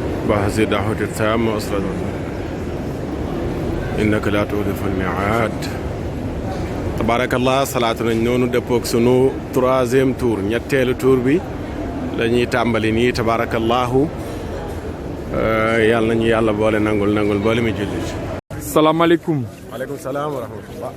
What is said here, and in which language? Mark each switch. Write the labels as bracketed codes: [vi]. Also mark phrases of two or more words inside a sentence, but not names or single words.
[ar] صباح هذه الدعوة التامة وصلاة إنك لا تخلف الميعاد [wo] tabarakallah salaatu nañ noonu dëppoog sunu 3e tour ñetteelu tour bi la ñuy tàmbali nii tabarakallahu yàlla nañu yàlla boole nangul boole mi jullit. salaamaaleykum. [ar] وعليكم السلام ورحمة الله.